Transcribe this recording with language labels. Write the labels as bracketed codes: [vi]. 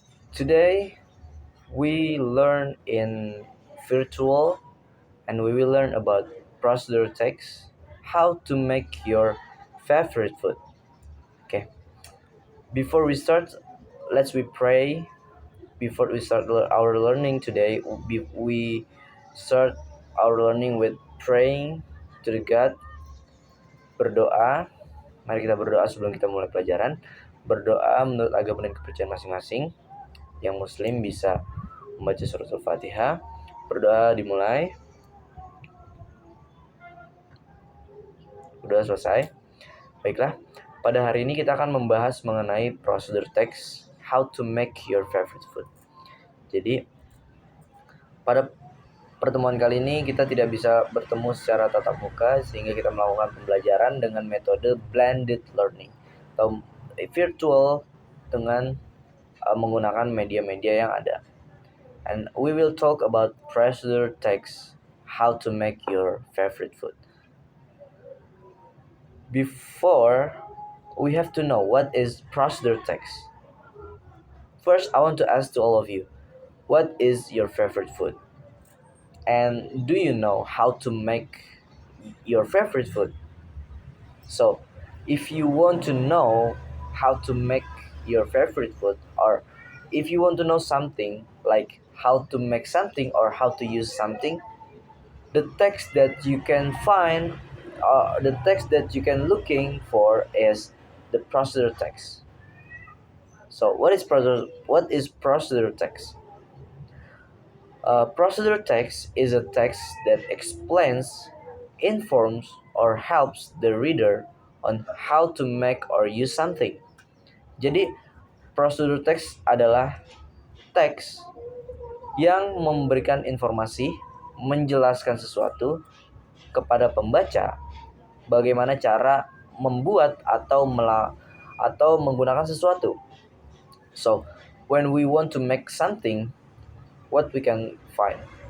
[en] Today we learn in virtual and we will learn about procedure text, how to make your favorite food. Okay. Before we start, let's we pray. Before we start our learning today, we start our learning with praying to the God, [id] berdoa. Mari kita berdoa sebelum kita mulai pelajaran. Berdoa menurut agama dan kepercayaan masing-masing. Yang muslim bisa membaca surat Al-Fatihah. Berdoa dimulai. Udah selesai. Baiklah, pada hari ini kita akan membahas mengenai prosedur text, [en] how to make your favorite food. [id] Jadi, pada pertemuan kali ini kita tidak bisa bertemu secara tatap muka sehingga kita melakukan pembelajaran dengan metode blended learning atau virtual dengan menggunakan media-media yang ada. [en] And we will talk about procedure text, how to make your favorite food. Before, we have to know what is procedure text. First, I want to ask to all of you, what is your favorite food? And do you know how to make your favorite food? So, if you want to know how to make your favorite food, or if you want to know something like how to make something or how to use something, the text that you can find, the text that you can looking for is the procedure text. So, what is procedure text? Procedure text is a text that explains, informs, or helps the reader on how to make or use something. [id] Jadi, procedure text adalah teks yang memberikan informasi, menjelaskan sesuatu kepada pembaca bagaimana cara membuat atau menggunakan sesuatu. [en] So, when we want to make something, what we can find?